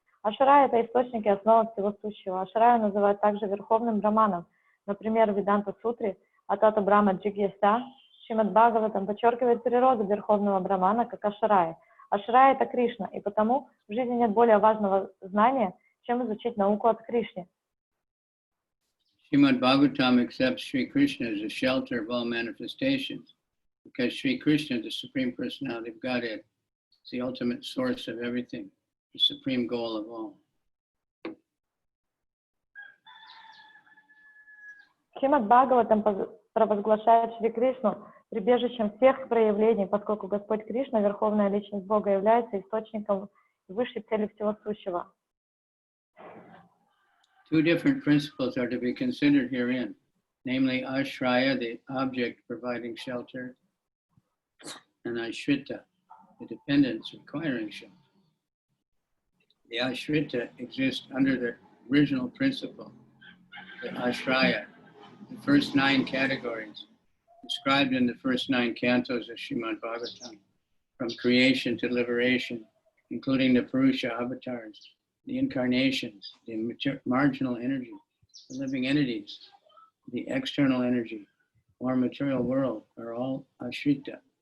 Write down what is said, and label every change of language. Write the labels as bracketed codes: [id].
[ru] Ашрая — это источник и основа всего сущего. Ашрая называют также верховным браманом. Например, в Веданта-сутре [sa] Атата Брахма Джигьяса [ru] Шримад Бхагаватам подчеркивает природу верховного брамана как Ашрая. Ашрая — это Кришна, и потому в жизни нет более важного знания, чем изучить науку от Кришны. [en] Srimad Bhagavatam accepts Sri Krishna as a shelter of all manifestations, because Sri Krishna, the Supreme Personality of Godhead, is the ultimate source of everything, the supreme goal of all. [ru] Шримад Бхагаватам провозглашает Шри Кришну прибежищем всех проявлений, поскольку Господь Кришна, Верховная Личность Бога, является источником высшей цели всего сущего. [en] Two different principles are to be considered herein, namely Ashraya, the object providing shelter, and Ashrita, the dependence requiring shelter. The Ashrita exists under the original principle, the Ashraya, the first 9 categories, described in the first 9 cantos of Srimad Bhagavatam, from creation to liberation, including the Purusha avatars, the incarnations, the marginal energy, the living entities, the external energy, or material world are all Ashrita.